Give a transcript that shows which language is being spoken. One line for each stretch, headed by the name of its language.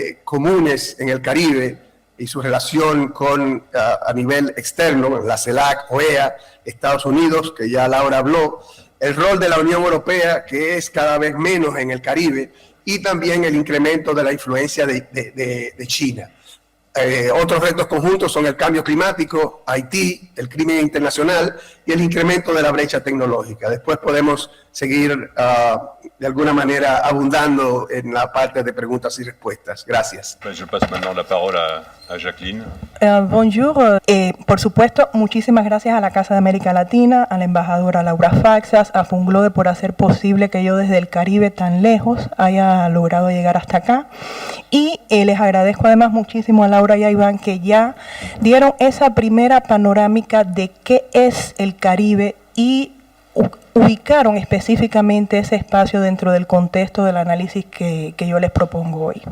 Spanish: comunes en el Caribe y su relación con a nivel externo, la CELAC, OEA, Estados Unidos, que ya Laura habló, el rol de la Unión Europea, que es cada vez menos en el Caribe, y también el incremento de la influencia de China. Otros retos conjuntos son el cambio climático, Haití, el crimen internacional y el incremento de la brecha tecnológica. Después podemos seguir de alguna manera abundando en la parte de preguntas y respuestas. Gracias.
French: Je passe maintenant la parole a Jacqueline. Bonjour.
Spanish: Por supuesto, muchísimas gracias a la Casa de América Latina, a la embajadora Laura Faxas, a Funglode por hacer posible que yo desde el Caribe tan lejos haya logrado llegar hasta acá. Y les agradezco además muchísimo a Laura y a Iván que ya dieron esa primera panorámica de qué es el Caribe y ubicaron específicamente ese espacio dentro del contexto del análisis que yo les propongo hoy.